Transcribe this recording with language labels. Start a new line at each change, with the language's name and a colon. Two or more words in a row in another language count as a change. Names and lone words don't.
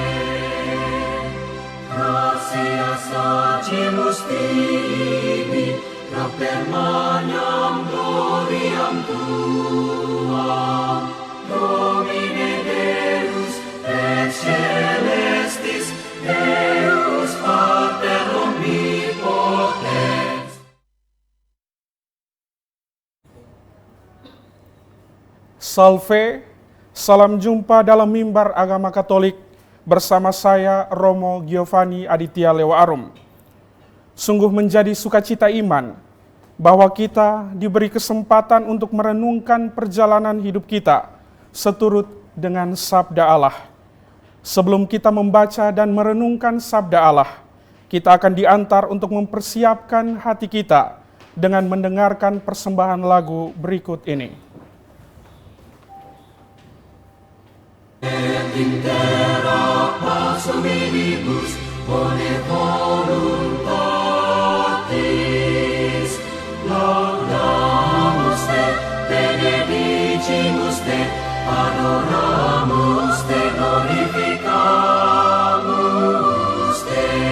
Latin: Gratia sacimus tibi, per magnam gloriam tuam, Domine Deus et celestis, Deus Pater omnipotens. Salve,
Indonesian: salam jumpa dalam mimbar agama Katolik bersama saya Romo Giovanni Aditya Lewa Arum. Sungguh menjadi sukacita iman bahwa kita diberi kesempatan untuk merenungkan perjalanan hidup kita seturut dengan sabda Allah. Sebelum kita membaca dan merenungkan sabda Allah, kita akan diantar untuk mempersiapkan hati kita dengan mendengarkan persembahan lagu berikut ini.
Latin: Et intera pax hominibus bone voluntatis, laudamus te, benedicimus te, adoramus te, glorificamus te.